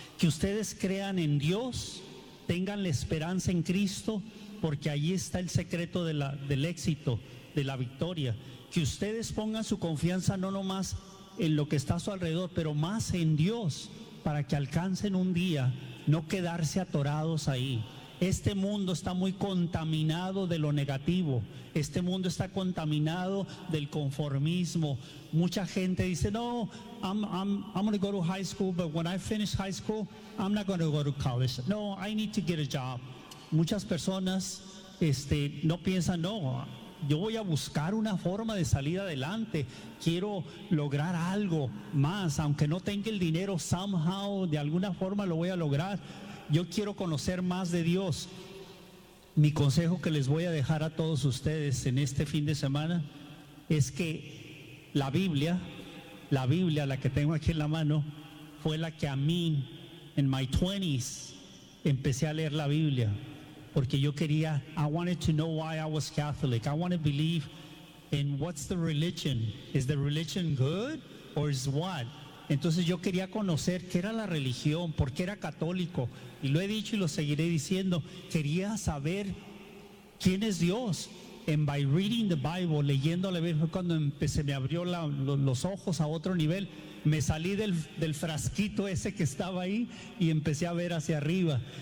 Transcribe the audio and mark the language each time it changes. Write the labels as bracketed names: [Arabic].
[Spanish] Que ustedes crean en Dios, tengan la esperanza en Cristo, porque ahí está el secreto del éxito, de la victoria. Que ustedes pongan su confianza no nomás en lo que está a su alrededor, pero más en Dios, para que alcancen un día no quedarse atorados ahí. Este mundo está muy contaminado de lo negativo. Este mundo está contaminado del conformismo. Mucha gente dice, no, [English] I'm going to go to high school, but when I finish high school, I'm not going to go to college. No, I need to get a job. [Spanish] Muchas personas no piensan, no, yo voy a buscar una forma de salir adelante. Quiero lograr algo más, aunque no tenga el dinero, [English] somehow, [Spanish] de alguna forma lo voy a lograr. Yo quiero conocer más de Dios. Mi consejo que les voy a dejar a todos ustedes en este fin de semana es que la Biblia, la que tengo aquí en la mano, fue la que a mí, en [English] my 20s, [Spanish] empecé a leer la Biblia. Porque yo quería, [English] I wanted to know why I was Catholic. I wanted to believe in what's the religion. Is the religion good or is what? [Spanish] Entonces yo quería conocer qué era la religión, por qué era católico. Y lo he dicho y lo seguiré diciendo. Quería saber quién es Dios. [English] And by reading the Bible, [Spanish] leyendo la Biblia, fue cuando se me abrió los ojos a otro nivel. Me salí del frasquito ese que estaba ahí y empecé a ver hacia arriba.